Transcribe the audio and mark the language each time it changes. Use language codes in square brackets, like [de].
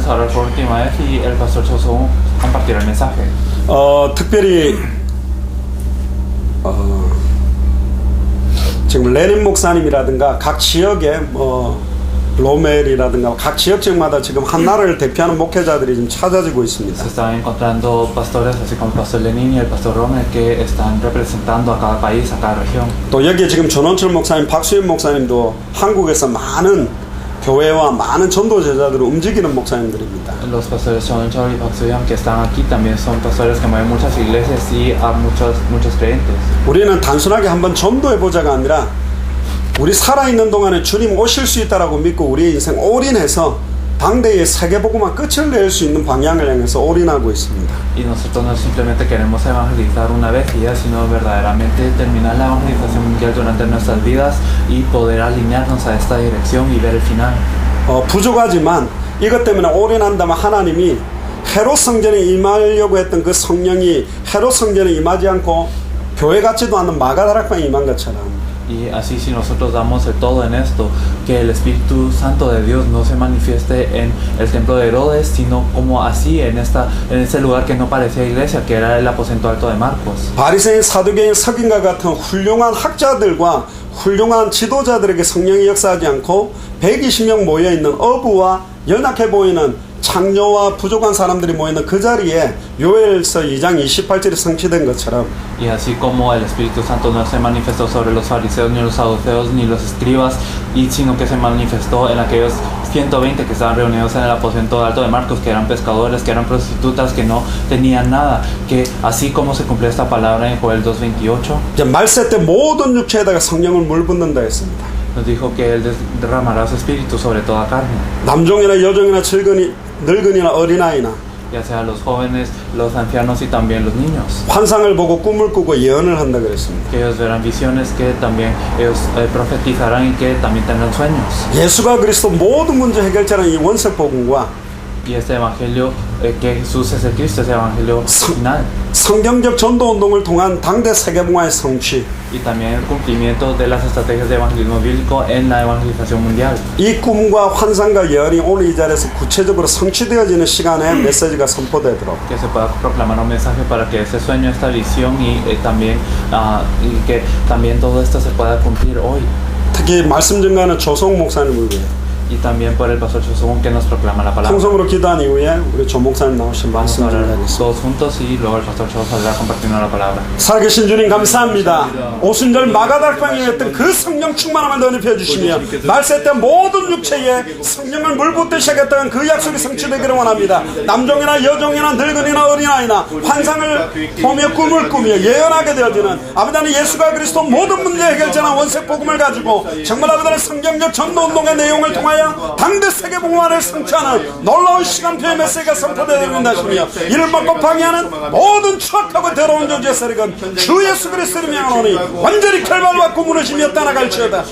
[es] Vamos a orar por última vez y el pastor Choso compartirá el mensaje. [ko] 특별히 지금 레닌 목사님이라든가 각 지역에 로멜이라든가 각 지역적마다 지금 한 나라를 대표하는 목회자들이 지금 찾아지고 있습니다. [es] Se están encontrando pastores así como el pastor Lenin y el pastor Rommel que están representando a cada país, a cada región. [ko] 또 여기에 지금 전원철 목사님, 박수현 목사님도 한국에서 많은 교회와 많은 전도 제자들을 움직이는 목사님들입니다. [es] Los pastores John Choi y Park Soo-young que están aquí también son pastores que mueven muchas iglesias y a muchos creyentes. [ko] 우리는 단순하게 한번 전도해보자가 아니라 우리 살아있는 동안에 주님 오실 수 있다라고 믿고 우리의 인생 올인해서 당대의 세계복음화 끝을 낼 수 있는 방향을 향해서 올인하고 있습니다. [es] Y nosotros no simplemente queremos evangelizar una vez y ya, sino verdaderamente terminar la evangelización mundial durante nuestras vidas y poder alinearnos a esta dirección y ver el final. [ko] 부족하지만 이것 때문에 올인한다면 하나님이 헤롯 성전에 임하려고 했던 그 성령이 헤롯 성전에 임하지 않고 교회 같지도 않은 마가다락방에 임한 것처럼 [es] Y así si nosotros damos el todo en esto, que el Espíritu Santo de Dios no se manifieste en el templo de Herodes, sino como así en ese lugar que no parecía iglesia, que era el aposento alto de Marcos. [ko] 바리새인 사두개인 석인과 같은 훌륭한 학자들과 훌륭한 지도자들에게 성령이 역사하지 않고 120명 모여있는 어부와 연약해 보이는 창녀와 부족한 사람들이 모이는 그 자리에 요엘서 2장 28절이 성취된 것처럼 [es] Y así como el Espíritu Santo no se manifestó sobre los fariseos, ni los saduceos, ni los escribas, sino que se manifestó en aquellos 120 que estaban reunidos en el aposento alto de Marcos, que eran pescadores, que eran prostitutas, que no tenían nada, que así como se cumplió esta palabra en Joel 2:28, [ko] 이제 말세 때 모든 육체에다가 성령을 물붓는다 했습니다. [es] nos dijo que Él derramará su Espíritu sobre toda carne, [ko] 남종이나 여종이나 늙은이나 어린아이나 [es] ya sea los jóvenes, los ancianos y también los niños. [ko] 환상을 보고 꿈을 꾸고 예언을 한다 그랬습니다. [es] Que ellos verán visiones, que también ellos profetizarán y que también tendrán sueños. [ko] 예수가 그리스도 모든 문제 해결자라는 이 원색 복음과 [es] Y este evangelio, que Jesús es el Cristo, ese evangelio final. [ko] 성경적 전도 운동을 통한 당대 세계봉화의 성취. [es] Y también el cumplimiento de las estrategias de evangelismo bíblico en la evangelización mundial. [ko] 이 꿈과 환상과 예언이 오늘 이 자리에서 구체적으로 성취되어지는 시간에 메시지가 선포되도록 [es] Que se pueda proclamar un mensaje para que ese sueño, esta visión y también y que también todo esto se pueda cumplir hoy. [ko] 특히 말씀 증거하는 조성 목사님을 위해 [es] Y también por el pastor Chosung que nos proclama la palabra. [ko] 통성으로 기도한 이후에 우리 조 목사님 나오신 [es] Vamos a [ko] 말씀 [es] orar [ko] 전하겠습니다. [es] todos juntos y luego el pastor Chos saldrá compartiendo la palabra. [ko] 살아계신 주님 감사합니다. 오순절 마가다락방에 했던 그 성령 충만함을 더 입혀 주시며 말세 때 모든 육체에 성령을 물붓듯이 하겠다는 그 약속이 성취되기를 원합니다. 남종이나 여종이나 늙은이나 어린아이나 환상을 보며 꿈을 꾸며 예언하게 되어지는 아버지 하나님 예수가 그리스도 모든 문제 해결자나 원색 복음을 가지고 정말 아버지 하나님 성경적 전도운동의 내용을 통하여 당대 세계봉화를 성취하는 놀라운 시간표의 메시지가 선포되어진다 하시며 이를 막고 방해하는 모든 추악하고 더러운 존재의 세력은 주 예수 그리스도를 명하노니 완전히 결말받고 무너지며 떠나갈지어다.